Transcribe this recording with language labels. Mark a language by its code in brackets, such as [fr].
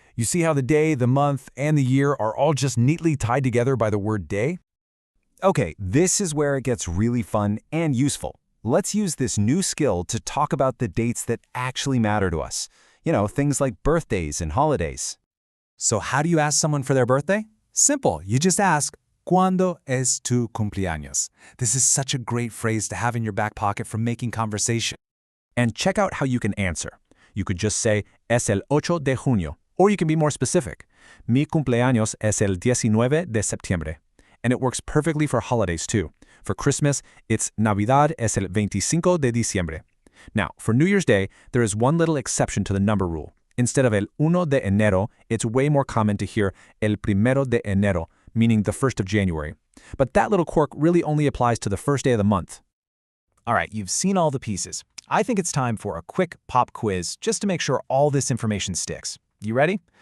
[en] You see how the day, the month, and the year are all just neatly tied together by the word day? Okay, this is where it gets really fun and useful. Let's use this new skill to talk about the dates that actually matter to us. You know, things like birthdays and holidays. So how do you ask someone for their birthday? Simple, you just ask, [es] ¿Cuándo es tu cumpleaños? [en] This is such a great phrase to have in your back pocket for making conversation. And check out how you can answer. You could just say, [es] es el 8 de junio. [en] Or you can be more specific. [es] Mi cumpleaños es el 19 de septiembre. [en] And it works perfectly for holidays too. For Christmas, it's [es] Navidad es el 25 de diciembre. [en] Now, for New Year's Day, there is one little exception to the number rule. Instead of [es] el 1 de enero, [en] it's way more common to hear el 1 de enero, meaning the 1st of January. But that little quirk really only applies to the first day of the month. All right, you've seen all the pieces. I think it's time for a quick pop quiz just to make sure all this information sticks. You ready?